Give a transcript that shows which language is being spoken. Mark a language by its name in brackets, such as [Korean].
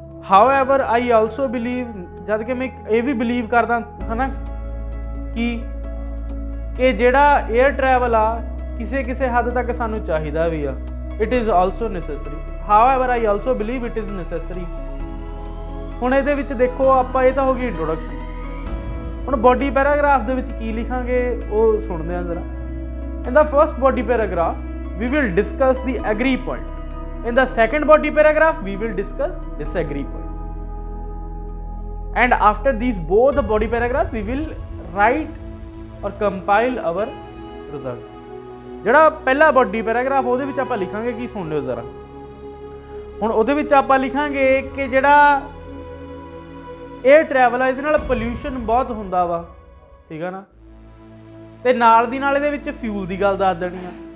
[English] however I also believe, [Punjabi] ਜਦ ਕਿ ਮੈਂ ਇਹ ਵੀ ਬਿਲੀਵ ਕਰਦਾ ਹਨਾ ਕਿ ਜਿਹੜਾ 에ਅਰ ਟਰੈਵਲ ਆ ਕਿਸੇ ਕਿਸੇ ਹੱਦ ਤੱਕ ਸਾਨੂੰ ਚਾਹੀਦਾ ਵੀ ਆ, [English] It is also necessary. However I also believe it is necessary. [Punjabi] ਹੁਣ ਇਹਦੇ ਵਿੱਚ ਦੇਖੋ ਆਪਾਂ, ਇਹ ਤਾਂ ਹੋ ਗਈ ਇੰਟਰੋਡਕਸ਼ਨ। ਹੁਣ ਬੋਡੀ ਪੈਰਾਗ੍ਰਾਫ ਦੇ ਵਿੱਚ ਕੀ ਲਿਖਾਂਗੇ ਉਹ ਸੁਣਦੇ ਹਾਂ ਜ਼ਰਾ। [English] In the first body paragraph, we will discuss the agree point. In the second body paragraph, we will discuss disagree point. And after these both the body paragraphs, we will write or compile our result. [Punjabi] ਜਿਹੜਾ ਪਹਿਲਾ body paragraph ਉਹਦੇ ਵਿੱਚ ਆਪਾਂ ਲਿਖਾਂਗੇ ਕੀ, ਸੁਣ ਲਿਓ ਜ਼ਰਾ। ਹੁਣ ਉਹਦੇ ਵਿੱਚ ਆਪਾਂ ਲਿਖਾਂਗੇ ਕਿ ਜਿਹੜਾ 에ਅਰ ਟਰੈਵਲ ਆ ਇਹਦੇ ਨਾਲ ਪੋਲਿਊਸ਼ਨ ਬਹੁਤ ਹੁੰਦਾ ਵਾ। ਠੀਕ ਆ ਨਾ, ਤੇ ਨਾਲ ਦੀ ਨਾਲ ਇਹਦੇ ਵਿੱਚ ਫਿਊਲ ਦੀ ਗੱਲ ਦੱਸ ਦੇਣੀ ਆ।